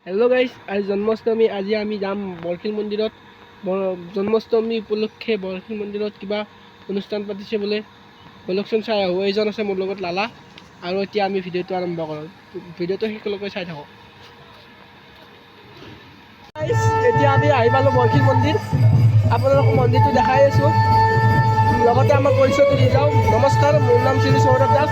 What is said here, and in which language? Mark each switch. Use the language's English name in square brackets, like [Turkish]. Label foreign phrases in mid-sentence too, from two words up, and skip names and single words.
[English] Hello guys, [Assamese] আজি জন্মাষ্টমী। আজি আমি যাম বৰখিল মন্দিৰত। জন্মাষ্টমী উপলক্ষে বৰখিল মন্দিৰত কিবা অনুষ্ঠান পাতিছে বোলে কলেকচন চাই আহো। এইজন আছে মোৰ লগত লালা, আৰু এতিয়া আমি ভিডিঅ'টো আৰম্ভ কৰোঁ। ভিডিঅ'টো শেষলৈকে চাই থাকক। গাইস, এতিয়া আমি আহি পালো বৰখিল মন্দিৰ। আপোনালোকক মন্দিৰটো দেখাই আছো, লগতে আমাৰ পৰিচয়টো দি যাওঁ। নমস্কাৰ, মোৰ নাম শ্ৰী সৌৰভ দাস।